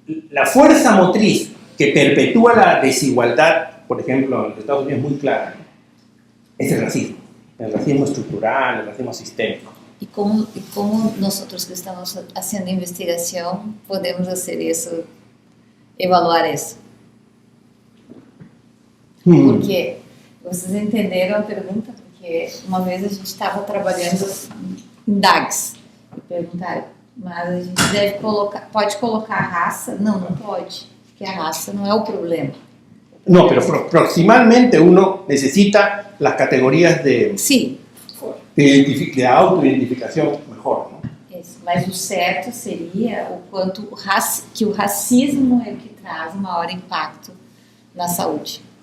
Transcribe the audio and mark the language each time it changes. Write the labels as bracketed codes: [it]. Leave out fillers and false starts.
[es] La fuerza motriz que perpetúa la desigualdad, por ejemplo, en los Estados Unidos es muy clara, ¿no? Es el racismo estructural, el racismo sistémico. ¿Y cómo nosotros que estamos haciendo investigación podemos hacer eso, evaluar eso? [pt] Porque vocês entenderam a pergunta? Porque uma vez a gente estava trabalhando em DAGs e perguntaram, mas a gente pode colocar a raça? Não, não pode, porque a raça não é o problema. [es] No, pero proximalmente uno necesita las categorías de... Sí. De autoidentificação mejor, não? [pt] Isso, mas o certo seria o quanto que o racismo é o que traz o maior impacto na saúde.